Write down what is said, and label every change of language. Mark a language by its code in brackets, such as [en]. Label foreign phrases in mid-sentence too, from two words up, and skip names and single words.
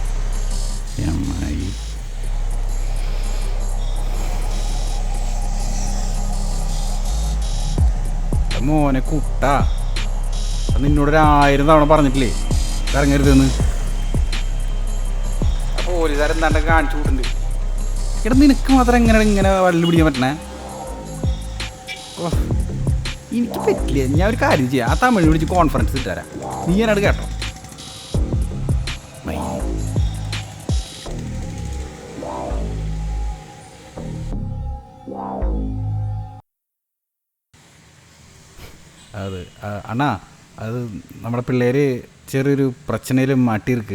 [ml] മോനെ കുട്ടാ, നിന്നോട് 1000 തവണ പറഞ്ഞിട്ടില്ലേ ഇറങ്ങരുതെന്ന്. പോലീസുകാരെന്താണ്ട് കാണിച്ചു കൂട്ടുണ്ട്. എടാ നിനക്ക് മാത്രം ഇങ്ങനെ വള്ളി പിടിക്കാൻ പറ്റണേ? ഓ എനിക്ക് പറ്റില്ല. ഞാൻ ഒരു കാര്യം ചെയ്യാം, ആ തമിഴ് വിളിച്ച് കോൺഫറൻസ് ഇട്ടുതരാം. നീ എന്നോട് കേട്ടോ. [ta] அது அண்ணா, அது நம்மளோட பிள்ளைரு ചെറിയൊരു பிரச்சனையில மாட்டிருக்கு.